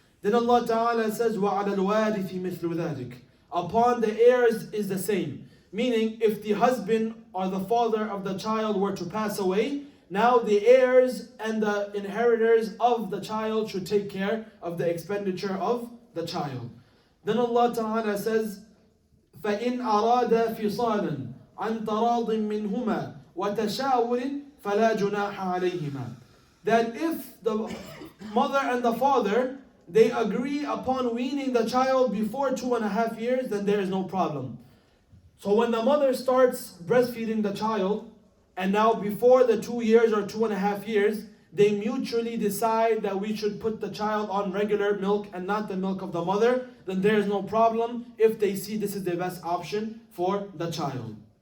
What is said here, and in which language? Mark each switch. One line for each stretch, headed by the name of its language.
English: Then Allah Ta'ala says,
Arabic: وَعَلَى الْوَارِثِ مِثْلُ ذَلِكَ.
English: Upon the heirs is the same. Meaning, if the husband or the father of the child were to pass away, now the heirs and the inheritors of the child should take care of the expenditure of the child. Then Allah Ta'ala says,
Arabic: فَإِنْ أَرَادَ فِصَالًا عَنْ تَرَاضٍ مِّنْهُمَا وَتَشَاوُرٍ فَلَا جُنَاحَ عَلَيْهِمَا.
English: that if the mother and the father, they agree upon weaning the child before 2.5 years, then there is no problem. So when the mother starts breastfeeding the child, and now before the 2 years or 2.5 years, they mutually decide that we should put the child on regular milk and not the milk of the mother, then there is no problem if they see this is the best option for the child.